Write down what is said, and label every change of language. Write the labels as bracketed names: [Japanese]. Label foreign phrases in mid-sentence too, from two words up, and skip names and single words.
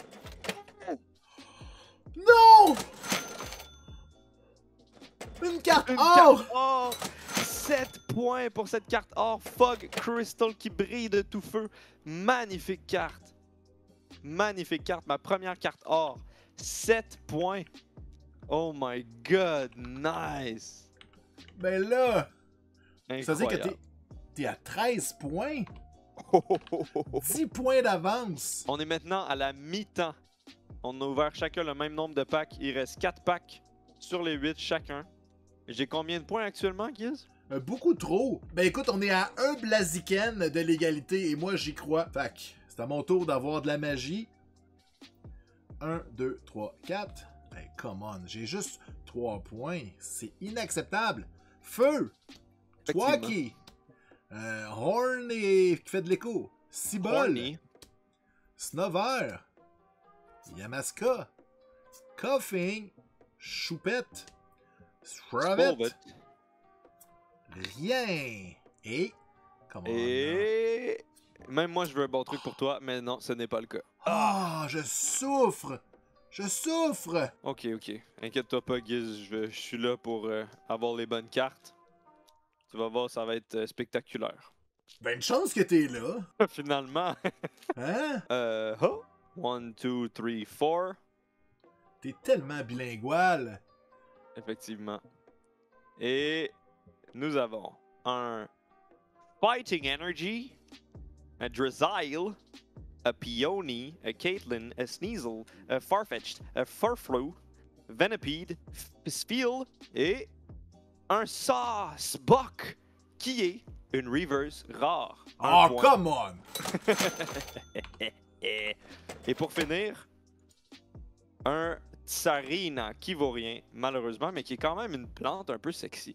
[French] Non! Une carte or! 7 points pour cette carte or. Fog Crystal qui brille de tout feu. Magnifique carte. Magnifique carte. Ma première carte or. 7 points. [English] Oh my god. [French] Nice. Ben là, incroyable. Ça veut dire que t'es à 13 points. 10 points d'avance. On est maintenant à la mi-temps. On a ouvert chacun le même nombre de packs. Il reste 4 packs sur les 8 chacun. J'ai combien de points actuellement, Giz? Beaucoup trop. Ben écoute, on est à un Blaziken de l'égalité et moi j'y crois. Fac, c'est à mon tour d'avoir de la magie. 1, 2, 3, 4. Ben [English] come on, [French] j'ai juste 3 points. C'est inacceptable. Feu! Twacky! Horn et qui fait de l'écho. Cibole. Snover. Yamaska. Coughing. Choupette. Shravette. Rien. Et... Comment Et... Même moi, je veux un bon truc pour toi, mais non, ce n'est pas le cas. Ah, je souffre. Je souffre. Ok. Inquiète-toi pas, Giz. Je suis là pour avoir les bonnes cartes. Tu vas voir, ça va être spectaculaire. Ben, une chance que t'es là. Finalement. Hein? 1, 2, 3, 4. T'es tellement bilingual. Effectivement. Et nous avons un Fighting Energy, un Drizzile, un Peony, un Caitlyn, un Sneasel, un Farfetch'd, un Furfrou, Venipede, Spheal et un Sauce Buck, qui est une [English] reverse rare. [French] Oh, point. [English] come on! [French] Et pour finir, un Tsarina qui vaut rien, malheureusement, mais qui est quand même une plante un peu sexy.